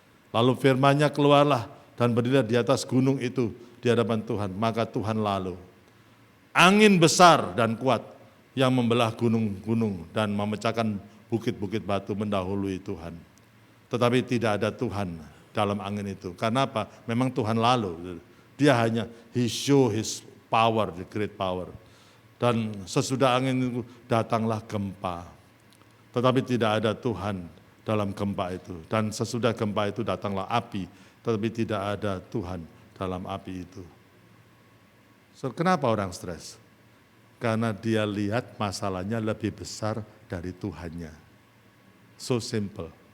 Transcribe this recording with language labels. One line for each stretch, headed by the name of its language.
Indonesian: Lalu firman-Nya keluarlah dan berdiri di atas gunung itu di hadapan Tuhan. Maka Tuhan lalu. Angin besar dan kuat yang membelah gunung-gunung dan memecahkan bukit-bukit batu mendahului Tuhan. Tetapi tidak ada Tuhan dalam angin itu. Karena apa? Memang Tuhan lalu. Dia hanya,
English: he show his power, the great power.
Indonesian: Dan sesudah angin itu datanglah gempa. Tetapi tidak ada Tuhan dalam gempa itu. Dan sesudah gempa itu datanglah api. Tetapi tidak ada Tuhan dalam api itu. So, kenapa orang stres? Karena dia lihat masalahnya lebih besar dari Tuhannya.
English: So simple.